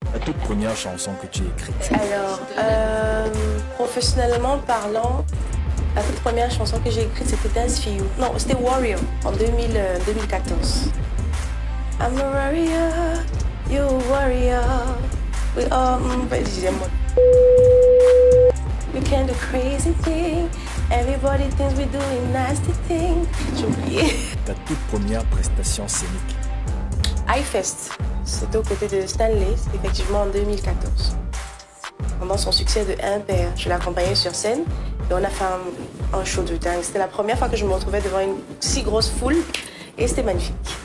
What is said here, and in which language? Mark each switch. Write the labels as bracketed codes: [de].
[fr] La toute première chanson que tu as écrite? Alors, professionnellement parlant, la toute première chanson que j'ai écrite, c'était Dance for You. Non, c'était Warrior, en 2014. [en] I'm a warrior, you're a warrior. We all, we can do crazy things. Everybody thinks we're doing nasty things. [fr] J'ai oublié. Ta toute première prestation scénique? iFest, c'était aux côtés de Stanley, c'était effectivement en 2014. Pendant son succès de Impair, je l'ai accompagné sur scène et on a fait un show de dingue. C'était la première fois que je me retrouvais devant une si grosse foule et c'était magnifique.